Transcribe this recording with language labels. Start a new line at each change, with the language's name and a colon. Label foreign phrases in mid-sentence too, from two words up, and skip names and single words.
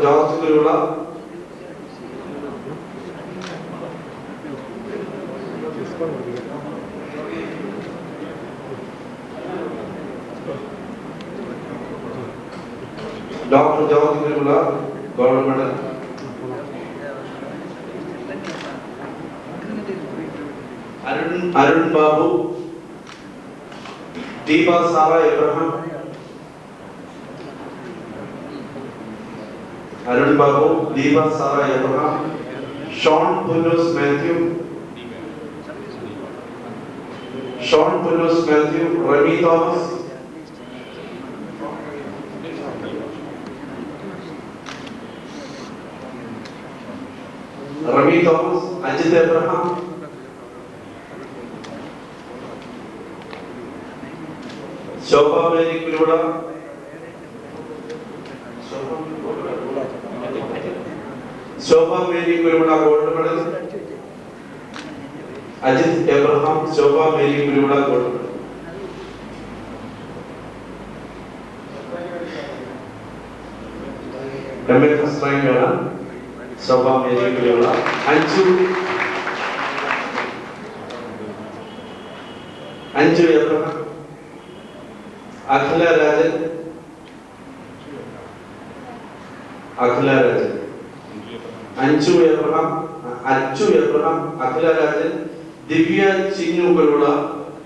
English: George Kurula, Dr. George Kurula, Gold Medal. Arun Babu, Deepa Sara Abraham, Arun Babu, Deepa Sara Abraham, Sean Pulus Matthew, Sean Pulus Matthew, Remy Thomas, Remy Thomas, Ajit Abraham, Shobha Mary Kurula, Shobha Mary Kurula Gold Medal, Ajit Abraham, Shobha Mary Kurula Gold Medal. MA first rank winner, Shobha Mary Kurula, Anju Abraham, Akhila Rajan, Anju Abraham, Akhila Rajan, Divya Chinu Kurula,